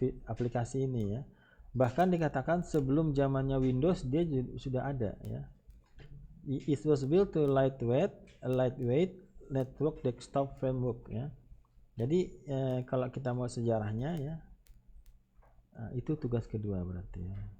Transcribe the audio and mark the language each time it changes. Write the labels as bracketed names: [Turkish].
[Indonesian] Aplikasi ini ya. Bahkan dikatakan sebelum zamannya Windows dia sudah ada ya. [English] It was built to lightweight network desktop framework ya. [Indonesian] Jadi kalau kita mau sejarahnya ya, itu tugas kedua berarti ya.